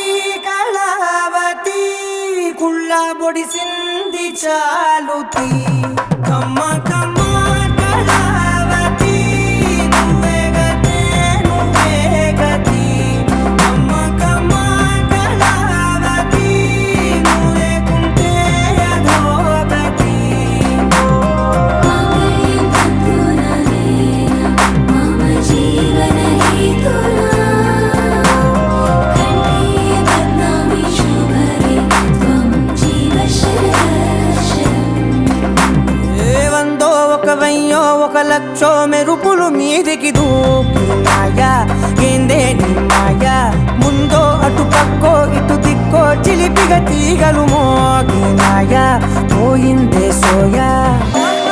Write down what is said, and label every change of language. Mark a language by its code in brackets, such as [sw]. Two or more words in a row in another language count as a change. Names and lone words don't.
[te] కళావతి కుళ్ళ బొడిసింది చాలుతి కమ్మ కమ్మ కళావతి నువ్వే గతే నువ్వే గతి కమ్మ కమ్మ కళావతి నువ్వే కుంటే అధోగతి [sa] మాంగళ్యం తంతుననేన మమ జీవన हेतुना कंठे बध्नामि शुभगे त्वं जीव शरदशरम् [te] వందో ఒక వెయ్యో ఒక లక్షో మెరుపులు మీదికి దూకినాయా ఏందే నీ మాయా ముందో అటు పక్కో ఇటు దిక్కో చిలిపిగ తీగలు మోగినాయా పోయిందే సోయా